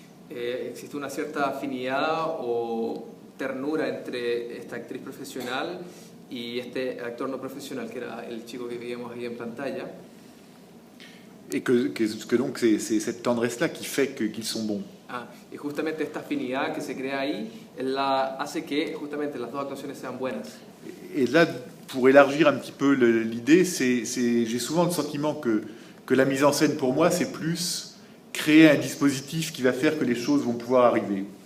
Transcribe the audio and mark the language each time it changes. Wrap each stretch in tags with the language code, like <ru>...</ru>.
<es>Existe una cierta afinidad o ternura entre esta actriz profesional y este actor no profesional, que era el chico que veíamos ahí en pantalla.</es> <fr>Et que donc c'est cette tendresse-là qui fait qu'ils sont bons.</fr> <es>Y justamente esta afinidad que se crea ahí hace que justamente las dos actuaciones sean buenas.</es> <fr>Et là, pour élargir un petit peu l'idée, j'ai souvent le sentiment que la mise en scène, pour moi, c'est plus créer un dispositif qui va faire que les choses vont pouvoir arriver.</fr>